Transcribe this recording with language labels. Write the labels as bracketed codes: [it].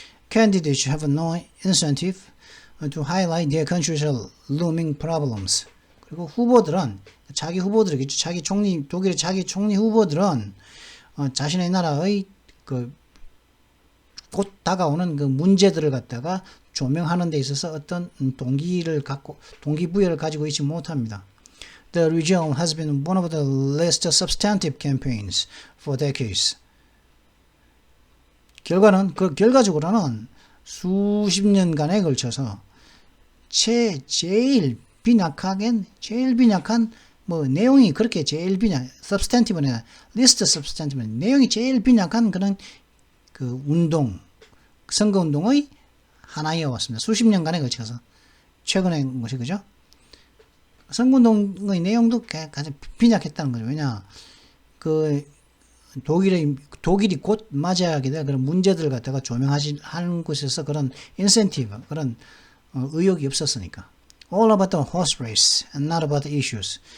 [en] Candidates have no incentive to highlight their country's looming problems. [ko] 그리고 후보들은 자기 후보들이겠죠. 독일의 자기 총리 후보들은 자신의 나라의 곧 다가오는 그 문제들을 갖다가 조명하는 데 있어서 어떤 동기부여를 가지고 있지 못합니다. [en] The region has been one of the least substantive campaigns for decades. [ko] 결과적으로는 수십 년간에 걸쳐서 제일 빈약한 뭐 내용이 그렇게 제일 substantive는 아니라 least substantive 내용이 제일 빈약한 그런 그 선거 운동의 하나이어 왔습니다. 수십 년간에 걸쳐서 최근의 것이 그죠? 선거 운동의 내용도 가장 빈약했다는 거죠. 왜냐 독일이 곧 맞이하게 될 그런 문제들을 갖다가 조명하는 곳에서 그런 인센티브, 그런 의욕이 없었으니까. [en] All about the horse race and not about the issues.